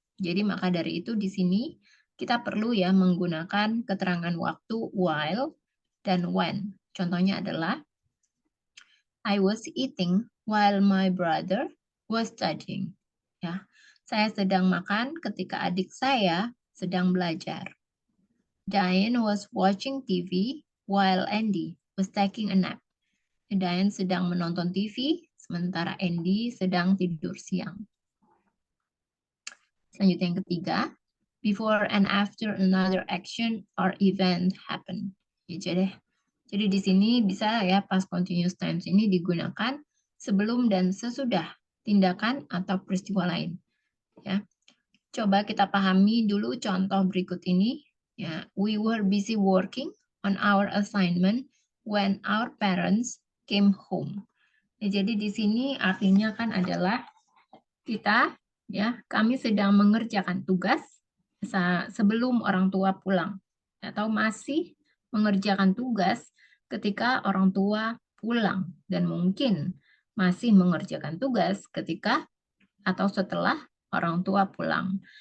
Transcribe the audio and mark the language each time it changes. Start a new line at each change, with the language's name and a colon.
Indonesian: Jadi maka dari itu di sini kita perlu ya menggunakan keterangan waktu while dan when. Contohnya adalah
English: I was eating while my brother was studying.
Indonesian: Ya, saya sedang makan ketika adik saya sedang belajar.
English: Diane was watching TV while Andy was taking a nap.
Indonesian: Diane sedang menonton TV, sementara Andy sedang tidur siang. Selanjutnya yang ketiga,
English: before and after another action or event happen.
Indonesian: Ya, jadi di sini bisa ya past continuous tense ini digunakan sebelum dan sesudah tindakan atau peristiwa lain. Ya, coba kita pahami dulu contoh berikut ini.
English: Ya, we were busy working on our assignment when our parents came home.
Indonesian: Ya, jadi di sini artinya kan adalah kami sedang mengerjakan tugas sebelum orang tua pulang atau masih mengerjakan tugas ketika orang tua pulang dan mungkin masih mengerjakan tugas ketika atau setelah orang tua pulang.